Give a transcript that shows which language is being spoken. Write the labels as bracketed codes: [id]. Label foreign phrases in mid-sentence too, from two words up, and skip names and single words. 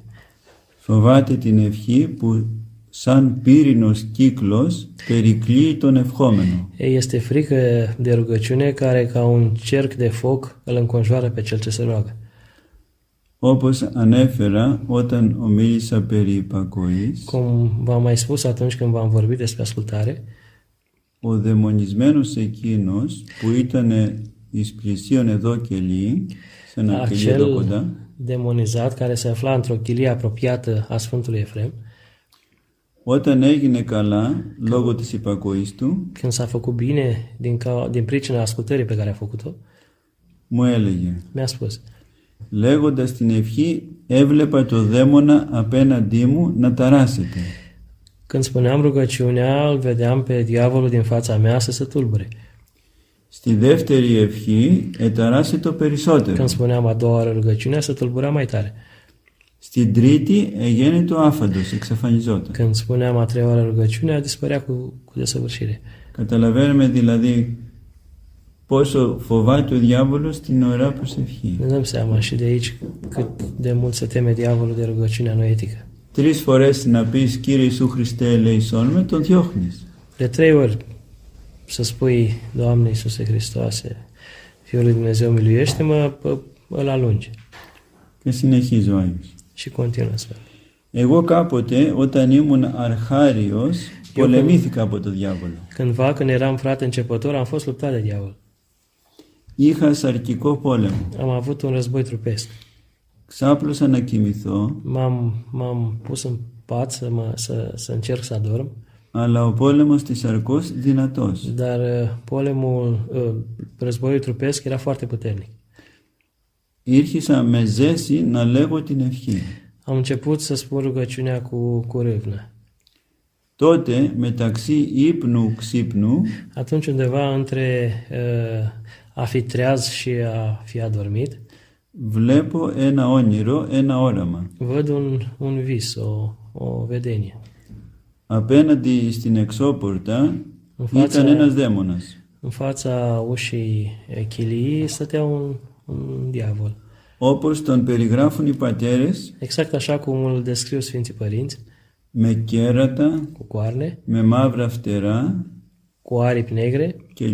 [el] Φοβάται την ευχή που σαν πύρινος κύκλος περικλείει τον ευχόμενο. [ro] Este frică de rugăciune care ca un cerc de foc îl înconjoară pe cel ce se roagă. [el] Όπως ανέφερα όταν ομίλησα περί υπακοής, [ro] Cum v-am mai spus atunci când v-am vorbit despre ascultare, [el] ο δαιμονισμένος εκείνος που ήταν εις πλησίον εδώ κελί, σε ένα κελί εδώ κοντά, [ro] demonizat care se afla într-o chilie apropiată a Sfântului Efrem, [el] όταν έγινε καλά λόγω της υπακοής του, [ro] când s-a făcut bine din pricina ascultării pe care a făcut-o, [el] μου έλεγε, [ro] mi-a spus: [el] λέγοντας την ευχή έβλεπα το δαίμονα απέναντί μου να ταράσεται. [ro] când spuneam rugăciunea, îl vedeam pe diavolul din fața mea să se tulbure. [el] Στη δεύτερη ευχή εταράσσεται περισσότερο. [ro] Când spuneam a doua oară rugăciunea, se tulbura mai tare. [el] Στην τρίτη εγένετο άφαντος, εξαφανιζόταν. [ro] Când spuneam a treia oară rugăciunea, dispărea cu desăvârșire. [el] Καταλαβαίνουμε δηλαδή πόσο φοβάται ο διάβολος την ωραία προσευχή. [ro] Ne dăm seama și de aici cât de mult se teme diavolul de rugăciunea noetică. [el] 3 φορές να πεις Κύριε Ιησού Χριστέ ελέησόν με, τον διώχνεις. [ro] De 3 ori să spui: Doamne Iisuse Hristoase, Fiul lui Dumnezeu, miluiește-mă, îl alungi. [el] Και συνεχίζει ο Άγιος. [ro] Și continuă astfel. [el] Εγώ κάποτε όταν ήμουν αρχάριος πολεμήθηκα από το διάβολο. [ro] Cândva, când eram frate începător, am fost luptat de diavol. [el] Είχα σαρκικό πόλεμο. [ro] Am avut un război trupesc. [el] Ξάπλωσα να κοιμηθώ, [ro] M-am pus în pat să încerc să adorm, [el] αλλά ο πόλεμος της σαρκός δυνατός. [ro] dar războiul trupesc era foarte puternic. [el] Ήρχισα με ζέση να λέγω την ευχή. [ro] Am început să spun rugăciunea cu râvnă. [el] Τότε μεταξύ ύπνου ξύπνου [ro] Atunci undeva între a fi treaz și a fi adormit, [el] βλέπω ένα όνειρο, ένα όραμα. [ro] văd un vis, o vedenie. [el] Απέναντι στην εξώπορτα ήταν ένας δαίμονας. [ro] În fața ușii chiliei stătea un diavol. [el] Όπως τον περιγράφουν οι πατέρες, [ro] Exact așa cum îl descriu Sfinții Părinți, [el] με κέρατα, [ro] cu coarne, [el] με μαύρα φτερά [ro] cu aripi negre [el] κλπ.